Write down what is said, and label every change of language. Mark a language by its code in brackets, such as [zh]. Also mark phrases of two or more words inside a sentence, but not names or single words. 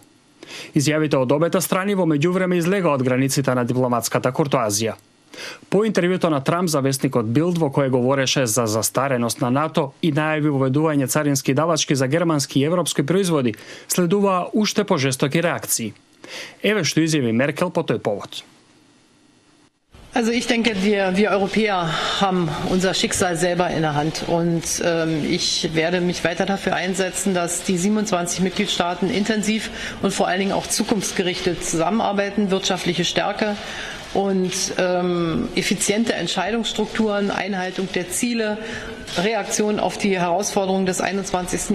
[mk] Изјавите од обете страни во меѓувреме излега од границите на дипломатската куртоазија. По интервјуто на Трамп за вестникот Билд, во кое говореше за застареност на НАТО и најави воведување царински давачки за германски и европски производи, следуваа уште пожестоки реакции. Еве што изјави Меркел по тој повод. [de] Also ich denke, wir Europäer haben unser Schicksal selber in der Hand und ich werde mich weiter dafür einsetzen, dass die 27 Mitgliedstaaten intensiv und vor allen Dingen auch zukunftsgerichtet zusammenarbeiten, wirtschaftliche Stärke und effiziente Entscheidungsstrukturen, Einhaltung der Ziele, Reaktion auf die Herausforderungen des 21.